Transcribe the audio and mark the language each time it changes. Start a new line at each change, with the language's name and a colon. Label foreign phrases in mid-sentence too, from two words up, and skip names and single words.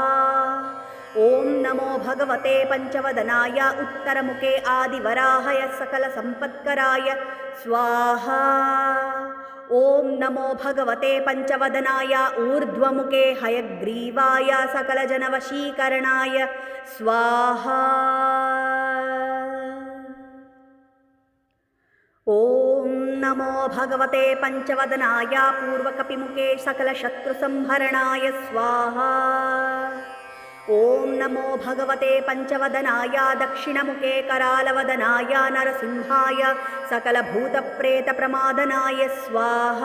Sanskrit: ಓಂ ನಮೋ ಭಗವತೆ ಪಂಚವದನಾಯ ಉತ್ತರಮುಖೇ ಆದಿವರಾಹಯ ಸಕಲಸಂಪತ್ಕರಾಯ ಸ್ವಾಹಾ. ಓಂ ನಮೋ ಭಗವತೆ ಪಂಚವದನಾಯ ಊರ್ಧ್ವಮುಖೇ ಹಯಗ್ರೀವಾಯ ಸಕಲಜನವಶೀಕರಣಾಯ ಸ್ವಾಹಾ. ಓಂ नमो भगवते पंचवदनाय पूर्वकपिमुखे सकलशत्रुसंहरणाय स्वाहा। ॐ नमो भगवते पंचवदनाय दक्षिणमुखे करालवदनाय नरसिंहाय सकलभूतप्रेतप्रमादनाय स्वाहा।